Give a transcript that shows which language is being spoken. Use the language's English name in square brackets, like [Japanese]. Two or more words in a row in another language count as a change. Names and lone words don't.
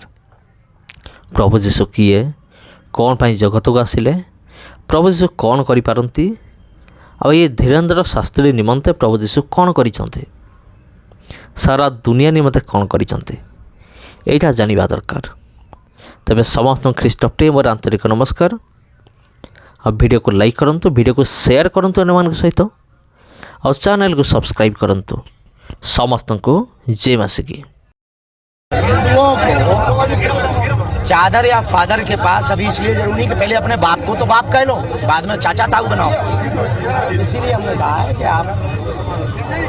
[Odia] ପ୍ରଭୁ ଯୀଶୁ କିଏ, କ'ଣ ପାଇଁ ଜଗତକୁ ଆସିଲେ, ପ୍ରଭୁ ଯୀଶୁ କ'ଣ କରିପାରନ୍ତି, ଆଉ ଏ ଧୀରେନ୍ଦ୍ର ଶାସ୍ତ୍ରୀ ନିମନ୍ତେ ପ୍ରଭୁ ଯୀଶୁ କ'ଣ କରିଛନ୍ତି, ସାରା ଦୁନିଆ ନିମନ୍ତେ କ'ଣ କରିଛନ୍ତି, ଏଇଟା ଜାଣିବା ଦରକାର। ତେବେ ସମସ୍ତଙ୍କୁ ଖ୍ରୀଷ୍ଟ ପ୍ରେମର ଆନ୍ତରିକ ନମସ୍କାର। ଆଉ ଭିଡ଼ିଓକୁ ଲାଇକ୍ କରନ୍ତୁ, ଭିଡ଼ିଓକୁ ସେୟାର କରନ୍ତୁ ଅନ୍ୟମାନଙ୍କ ସହିତ। [Hindi] और चैनल को सब्सक्राइब करंतु। समस्त को जय मासिकी। हिंदुओं को चादर या फादर के पास अभी इसलिए जरूरी कि पहले अपने बाप को तो बाप कह लो, बाद में चाचा ताऊ बनाओ। इसीलिए हमने कहा है कि आप।